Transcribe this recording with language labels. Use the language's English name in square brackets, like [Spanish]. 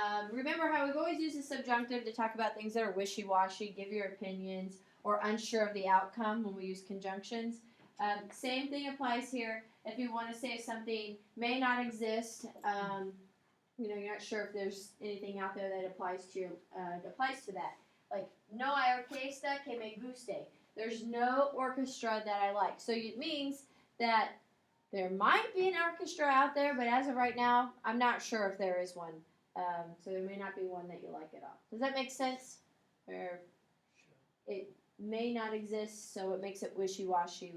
[English] Remember how we've always used the subjunctive to talk about things that are wishy-washy, give your opinions, or unsure of the outcome when we use conjunctions. Same thing applies here. If you want to say something may not exist, you're not sure if there's anything out there that applies to that. [Spanish] Like, no hay orquesta que me guste. [English] There's no orchestra that I like. So it means that there might be an orchestra out there, but as of right now, I'm not sure if there is one. So there may not be one that you like at all. Does that make sense? Or it may not exist, so it makes it wishy-washy.